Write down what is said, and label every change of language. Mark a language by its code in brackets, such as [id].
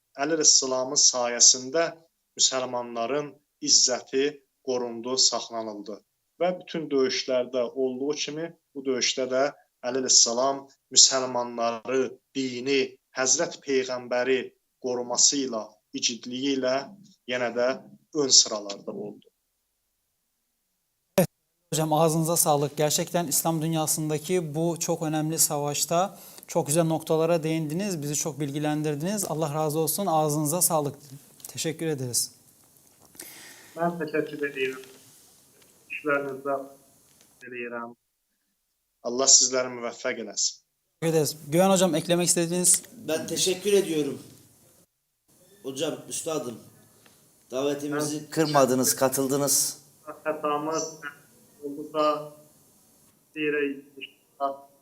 [az] Əli əleyhissalamın sayəsində müsəlmanların izzəti qorundu, saxlanıldı. Və bütün döyüşlərdə olduğu kimi bu döyüşdə də Əli əleyhissalam müsəlmanları, dini, Həzrət Peyğəmbəri qoruması ilə, igidliyi ilə yenə də ön sıralarda oldu. [tr] Hocam ağzınıza sağlık. Gerçekten İslam dünyasındaki bu çok önemli savaşta çok güzel noktalara değindiniz. Bizi çok bilgilendirdiniz. Allah razı olsun. Ağzınıza sağlık. Teşekkür ederiz. Ben teşekkür ederim. [az] İşlerinizde diləyirəm. Allah sizleri müvəffəq eləsin. [tr] Teşekkür ederiz. Güven hocam eklemek istediğiniz? Ben teşekkür ediyorum. Hocam, üstadım, davetimizi kırmadınız, katıldınız. [az] Xətamız oldusa deyirək inşallah.